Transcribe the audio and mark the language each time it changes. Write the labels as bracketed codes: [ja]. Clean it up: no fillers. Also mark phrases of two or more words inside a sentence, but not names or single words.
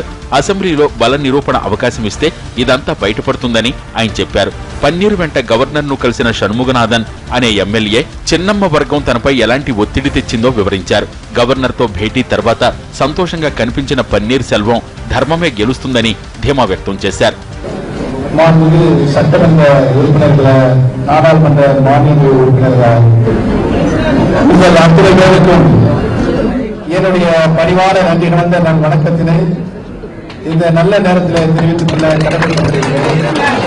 [te] అసెంబ్లీలో బల నిరూపణ అవకాశం ఇస్తే ఇదంతా బయటపడుతుందని ఆయన చెప్పారు. పన్నీర్ వెంట గవర్నర్ ను కలిసిన షణ్ముగనాథన్ అనే ఎమ్మెల్యే చిన్నమ్మ వర్గం తనపై ఎలాంటి ఒత్తిడి తెచ్చిందో వివరించారు. గవర్నర్ తో భేటీ తర్వాత సంతోషంగా కనిపించిన పన్నీర్ సెల్వం ధర్మమే గెలుస్తుందని ధీమా వ్యక్తం చేశారు. [ta] சட்டமன்ற உறுப்பினர்கள நாடாளுமன்ற மாநில உறுப்பினர்கள் உங்கள் அத்தனை பேருக்கும் என்னுடைய பணிவான நன்றி கலந்த நான் வணக்கத்தினை இந்த நல்ல நேரத்தில் தெரிவித்துக் கொள்ள கடமைப்பட்டிருக்கிறேன்.